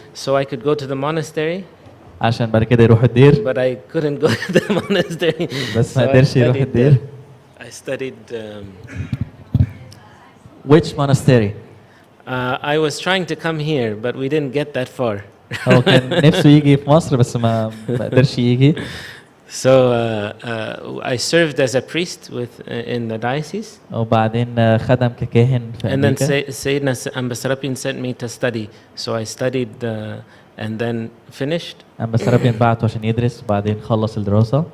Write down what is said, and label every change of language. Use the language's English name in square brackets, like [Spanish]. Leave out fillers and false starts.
[English] So I could go to the monastery. [Arabic] عشان بعد كده يروح الدير. [English] But I couldn't go to the monastery. [Arabic] بس ما قدرش يروح الدير. [English] I studied. Which monastery? I was trying to come here, but we didn't get that far. [Arabic] هو كان نفسه يجي في مصر بس ما قدرش يجي. [English] So I served as a priest in the diocese. [Arabic] وبعدين خدم ككاهن في أمريكا. [English] And then Sayyidina Amba Serapion sent me to study. So I studied and then finished. [Arabic] أنبا سرابيون بعته عشان يدرس وبعدين خلص الدراسة.